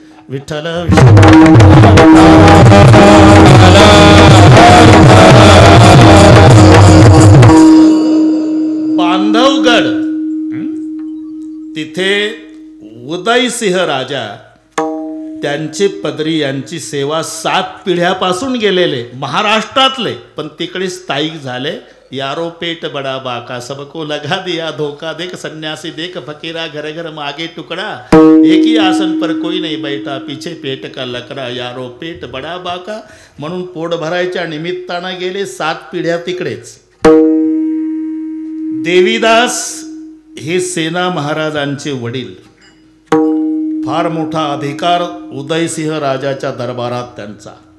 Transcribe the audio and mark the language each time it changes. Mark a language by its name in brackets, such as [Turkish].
[Marathi] विठ्ठल बांधवगड तिथे उदयसिंह राजा त्यांचे पदरी यांची सेवा 7 पिढ्यापासून गेलेले महाराष्ट्रातले, पण तिकडे स्थायिक झाले. [Hindi] यारो पेट बडा बाका सबको लगा दिया धोका, देख सन्यासी देख फकीरा घर घर मागे टुकड़ा, एक ही आसन पर कोई नहीं बैठा पीछे पेट का लकड़ा, यारो पेट बडा बाका. [Marathi] म्हणून पोट भरायच्या निमित्तानं गेले 7 पिढ्या तिकडेच. देवीदास हे सेना महाराजांचे वडील. फार मोठा अधिकार उदयसिंह राजाच्या दरबारात त्यांचा.